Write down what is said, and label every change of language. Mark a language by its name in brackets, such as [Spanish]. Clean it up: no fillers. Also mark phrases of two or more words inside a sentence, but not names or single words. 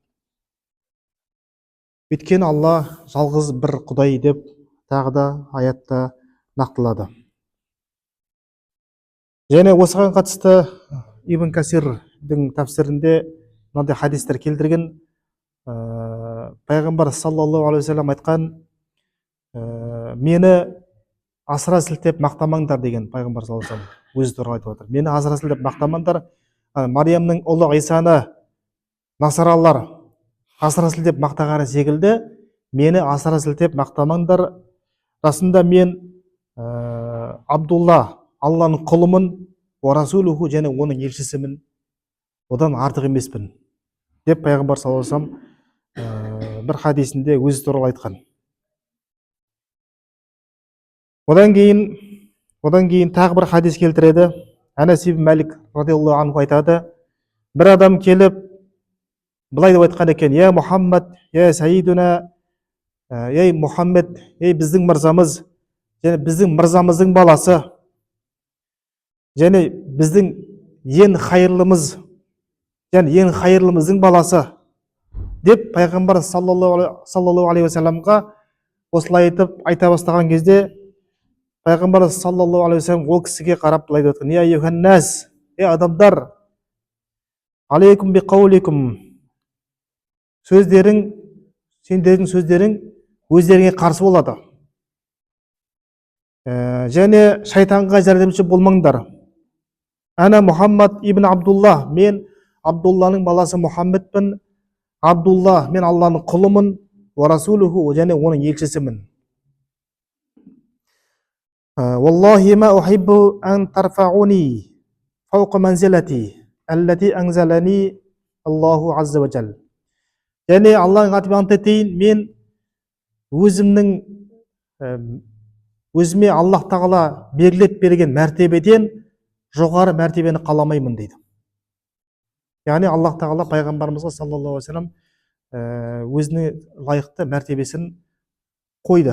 [Kazakh] Өйткені Алла жалғыз бір құдай деп тағы да аятта нақтылады. Және осыған қатысты Ибн Касирдің тәпсірінде мынандай хадистер келтірген. Пайғамбар [Arabic] صلى الله عليه وسلم [Kazakh] айтқан: мені асыра сілтеп мақтамаңдар деген пайғамбар [Arabic] صلى الله عليه وسلم [Kazakh] өзі туралы айтып отыр. Мені асыра сілтеп мақтамаңдар. Мариямның ұлы Исаны насаралар асыра сілтеп мақтағаны секілді, мені асыра сілтеп мақтамаңдар. Расында мен Абдулла, Алланың құлымын, [Arabic] ورسوله, [Kazakh] және оның елшісімін, одан артық емеспін деп пайғамбар [Arabic] صلى الله عليه وسلم [Kazakh] бір хадисінде өзі туралы айтқан. Одан кейін тағы бір хадис келтіреді. Анас ибн Малик [Arabic] رضي الله عنه [Kazakh] айтады: бір адам келіп былай деп айтқан екен: [Arabic] يا محمد يا سيدنا, [Kazakh] ей Мұхаммед, ей біздің мырзамыз, және біздің мырзамыздың баласы, және біздің ең хайырлымыз, және ең хайырлымыздың баласы деп пайғамбар [Arabic] صلى الله عليه وسلم [Kazakh] осылай айтып айта бастаған кезде пайғамбарымыз [Arabic] صلى الله عليه وسلم [Kazakh] ол кісіге қарап былай деп отқан: [Arabic] يا أيها الناس, [Kazakh] адамдар, [Arabic] عليكم بقولكم, [Kazakh] сөздерің, сендердің сөздерің өздеріңе қарсы болады. Және шайтанға жәрдемші болмаңдар. [Arabic] أنا محمد بن عبد الله, [Kazakh] мен Абдулланың баласы Мұхаммедпін. Абдулла, мен Алланың құлымын. [Arabic] ورسوله, [Kazakh] және оның елшісімін. [Arabic] والله ما أحب أن ترفعوني فوق منزلتي التي أنزلني الله عز وجل. [Kazakh] Және Алланың атымен ант етейін, мен өзіме Аллах тағала белгілеп берген мәртебеден жоғары мәртебені қаламаймын дейді. Яғни Аллах тағала пайғамбарымызға [Arabic] صلى الله عليه وسلم [Kazakh] өзіне лайықты мәртебесін қойды.